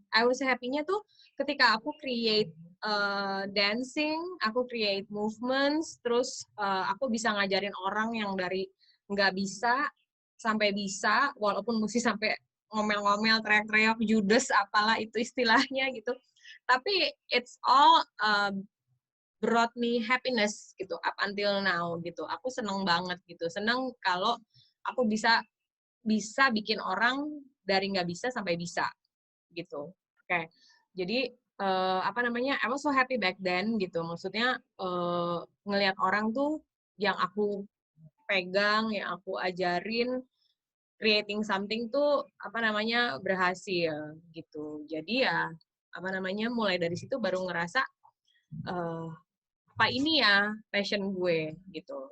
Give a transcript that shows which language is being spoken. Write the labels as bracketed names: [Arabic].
[English] I was happy- [Indonesian] nya tuh ketika aku [English] create dancing, [Indonesian] aku [English] create movements, [Indonesian] terus aku bisa ngajarin orang yang dari nggak bisa sampai bisa, walaupun mesti sampai ngomel-ngomel, teriak-teriak, judes, apalah itu istilahnya gitu. [English] Tapi it's all brought me happiness gitu up until now gitu. [Indonesian] Aku seneng banget gitu. Seneng kalau aku bisa bikin orang dari nggak bisa sampai bisa gitu. Oke. [English] Jadi I was so happy back then gitu. [Indonesian] Maksudnya ngelihat orang tuh yang aku pegang, yang aku ajarin, [English] creating something [Indonesian] tuh berhasil gitu. Jadi ya mulai dari situ baru ngerasa apa ini ya passion gue gitu.